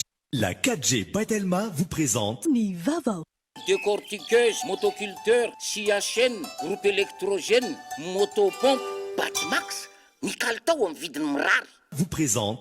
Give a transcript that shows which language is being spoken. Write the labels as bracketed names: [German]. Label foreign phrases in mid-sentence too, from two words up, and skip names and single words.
[French] La 4G Batelma vous présente [Malagasy] Ni Vaovao. [French] Décortiqueuse, motoculteur, scie à chaîne, groupe électrogène, motopompe, Batmax, [Malagasy] ny kalitao amin'ny vidiny mirary. [French] Vous présente